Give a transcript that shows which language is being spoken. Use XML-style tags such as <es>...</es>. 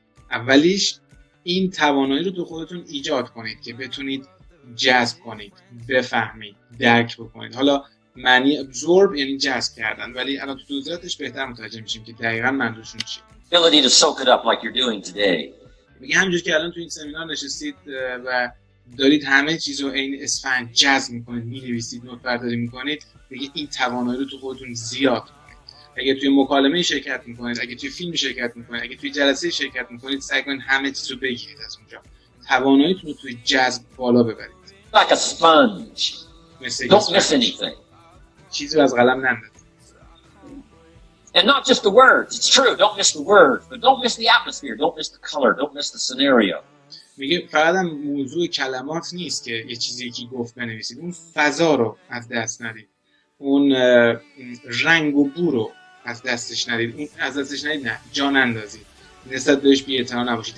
<fa>اولیش این توانایی رو تو خودتون ایجاد کنید که بتونید جذب کنید، بفهمید، درک بکنید. حالا معنی absorb یعنی جذب کردن ولی الان تو توضیحاتش بهتر متوجه میشیم که دقیقاً منظورشون چیه.</fa> <en>Ability to soak it up like you're doing today.</en> <fa>میگه همونجوری که الان تو این سمینار نشستید و دارید همه چیز رو عین اسفنج جذب میکنید، مینویسید، نوت برداری میکنید، میگه این توانایی رو تو خودتون زیاد کنید. اگه توی مکالمه شرکت میکنید، اگه توی فیلم شرکت میکنید، اگه توی جلسه شرکت میکنید، سعی کنید همه چیز رو بگیرید از اونجا. تواناییتون رو توی جذب بالا ببرید.</fa> <en>Like a sponge. Don't miss anything.</en> <fa>چیزی رو از قلم نندازید.</fa> <en>And not just the words. It's true. Don't miss the words, but don't miss the atmosphere. Don't miss the color. Don't miss the scenario.</en> <fa>میگه فقط هم موضوع کلمات نیست که یه چیزی که گفت بنویسید. اون فضا رو از دست ندید. اون رنگ و بو رو از دستش ندید. اون از دستش ندید نه. جا نندازید. نسبت بهش بی‌اعتنا نباشید.</fa>